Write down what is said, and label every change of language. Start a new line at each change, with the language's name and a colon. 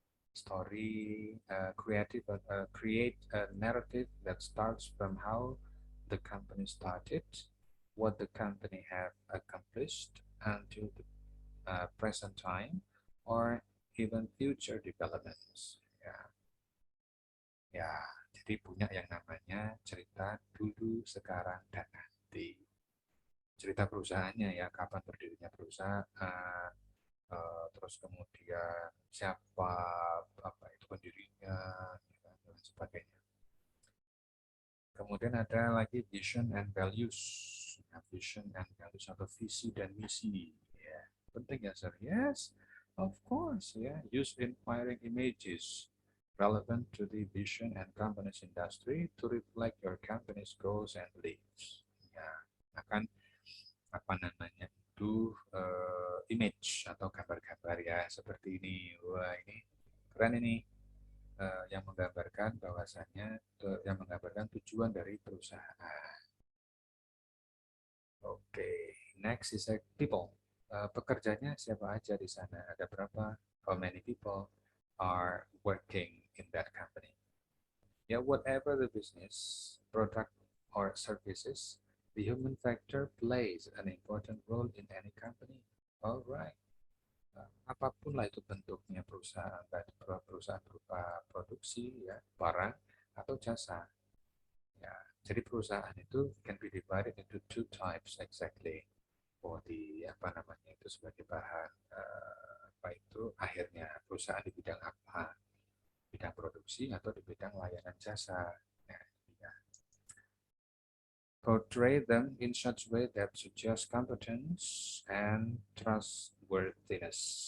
English: Story create a narrative that starts from how the company started, what the company have accomplished until the present time, or even future developments.
Indonesian: Ya, ya. Jadi punya yang namanya cerita dulu, sekarang, dan nanti. Cerita perusahaannya ya, kapan berdirinya perusahaan, terus kemudian siapa apa itu pendirinya, ya kan, dan sebagainya. Kemudian ada lagi vision and values. Nah, vision and values atau visi dan misi. Ya, penting ya, sir.
English: Yes, of course. Ya, use inspiring images relevant to the vision and company's industry to reflect your company's goals and beliefs.
Indonesian: Ya, akan apa namanya itu image atau gambar-gambar ya seperti ini. Wah, ini keren ini. Yang menggambarkan bahwasannya yang menggambarkan tujuan dari perusahaan. Oke,
English: next is people.
Indonesian: Pekerjanya siapa aja di sana? Ada berapa?
English: How many people are working in that company? Yeah, whatever the business, product, or services, the human factor plays an important role in any company. Alright.
Indonesian: Apapun lah itu bentuknya perusahaan, baik perusahaan berupa produksi, ya, barang atau jasa. Ya, jadi perusahaan itu
English: can be divided into two types exactly.
Indonesian: For the apa namanya itu sebagai bahan apa itu akhirnya perusahaan di bidang apa, bidang produksi atau di bidang layanan jasa. Nah, ya.
English: Portray them in such way that suggests competence and trustworthiness.